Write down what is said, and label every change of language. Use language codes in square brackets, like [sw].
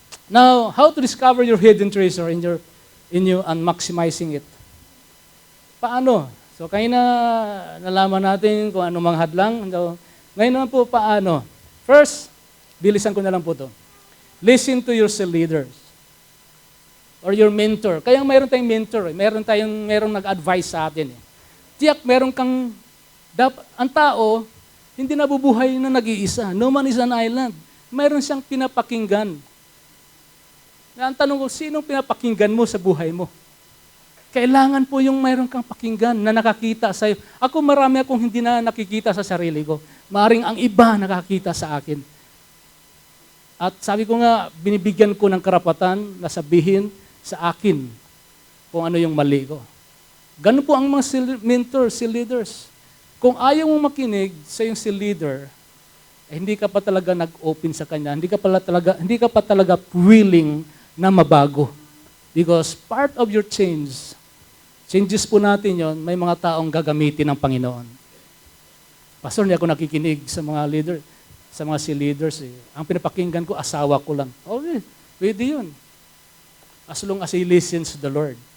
[en] Now, how to discover your hidden treasure in you and maximizing it? [tl] Paano? So, kayo na nalaman natin kung ano mang hadlang. So, ngayon naman po, paano? [en] First, [tl] bilisan ko na lang po to. [en] Listen to your cell leaders or your mentor. [tl] Kaya mayroon tayong mentor. Mayroong nag-advise sa atin. Tiyak, meron kang, ang tao, hindi nabubuhay na nag-iisa. [en] No man is an island. [tl] Mayroon siyang pinapakinggan. Ang tanong ko, sinong pinapakinggan mo sa buhay mo? Kailangan po yung mayroon kang pakinggan na nakakita sa'yo. Ako marami akong hindi na nakikita sa sarili ko. Maaring ang iba nakakita sa akin. At sabi ko nga, binibigyan ko ng karapatan na sabihin sa akin kung ano yung mali ko. Ganun po ang mga mentors, leaders. Kung ayaw mong makinig sa yung leader, hindi ka pa talaga nag-open sa kanya, hindi ka pa talaga willing na mabago. [en] Because part of your changes [tl] po natin yon, may mga taong gagamitin ng Panginoon. Pastor, hindi ako nakikinig sa mga leader, sa mga leaders. Ang pinapakinggan ko, asawa ko lang. Okay, pwede yun. [en] As long as he listens to the Lord.